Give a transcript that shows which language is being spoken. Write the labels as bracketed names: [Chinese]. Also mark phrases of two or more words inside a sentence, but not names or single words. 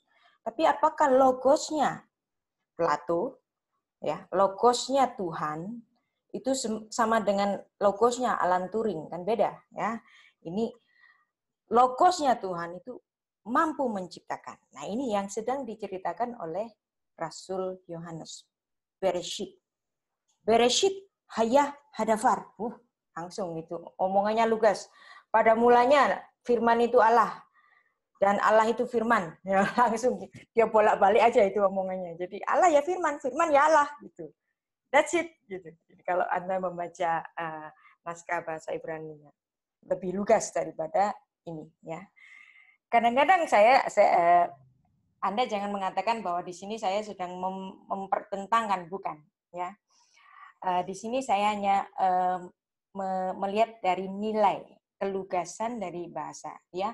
[Indonesian] Tapi apakah logosnya Plato, ya, logosnya Tuhan itu sama dengan logosnya Alan Turing, kan beda, ya. Ini logosnya Tuhan itu mampu menciptakan. Nah, ini yang sedang diceritakan oleh Rasul Yohanes. Bereshit. [Hebrew] בראשית היה הדבר. [Indonesian] Langsung itu omongannya lugas. Pada mulanya firman itu Allah dan Allah itu firman. Ya, langsung dia bolak-balik aja itu omongannya. Jadi Allah ya firman, firman ya Allah gitu. [English] That's it [Indonesian] gitu. Jadi, kalau Anda membaca naskah bahasa Ibrani-nya lebih lugas daripada ini, ya. Kadang-kadang Anda jangan mengatakan bahwa di sini saya sedang mempertentangkan, bukan, ya. Di sini saya hanya melihat dari nilai kelugasan dari bahasa, ya.